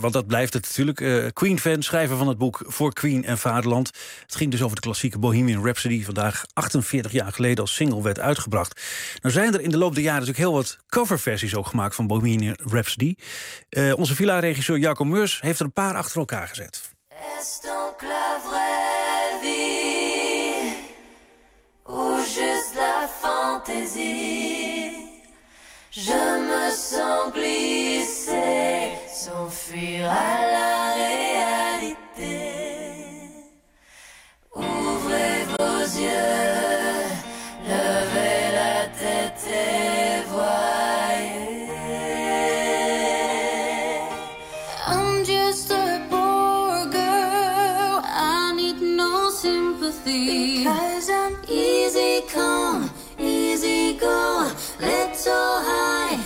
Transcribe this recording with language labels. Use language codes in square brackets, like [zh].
[nl] Want dat blijft het natuurlijk. Queen-fan, schrijver van het boek Voor Queen en Vaderland. Het ging dus over de klassieke Bohemian Rhapsody, die vandaag 48 jaar geleden als single werd uitgebracht. Nou zijn er in de loop der jaren natuurlijk heel wat coverversies ook gemaakt van Bohemian Rhapsody. Onze villa-regisseur Jacco Meurs heeft er een paar achter elkaar gezet. [fr] Est donc la vraie vie, ou juste la fantaisie? Je me sens glisser, s'enfuir à la réalité. Ouvrez vos yeux, levez la tête et voyez. [en] I'm just a poor girl, I need no sympathy. Because I'm easy come, easy go, little high.